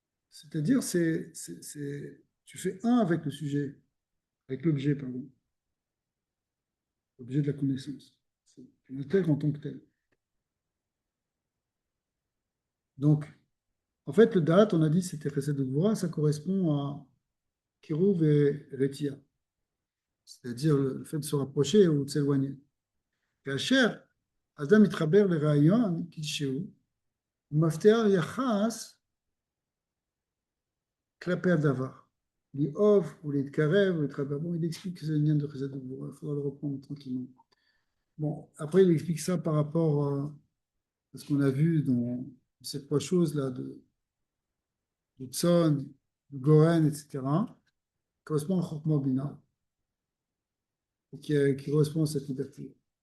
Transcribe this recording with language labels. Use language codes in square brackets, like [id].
[fr] C'est-à-dire, tu fais un avec le sujet, avec l'objet, pardon, l'objet de la connaissance. Tu tu l'intègres en tant que tel. Donc, en fait, le date, on a dit, c'était Chesed de Gvura, ça correspond à Kiruv et Retia, c'est-à-dire le fait de se rapprocher ou de s'éloigner. [he] כאשר אדם מתחבר לרעיון כלשהו, הוא מבטיח יחס כלפי הדבר. לאהוב ולהתקרב ולהתחבר. [fr] Bon, il explique que c'est le lien de Chesed de Gvura, il faudra le reprendre tranquillement. Bon, après, il explique ça par rapport à ce qu'on a vu dans ces trois choses-là de Tson, de Goren, etc., qui correspond à Chokma Bina, et qui correspond à cette liberté.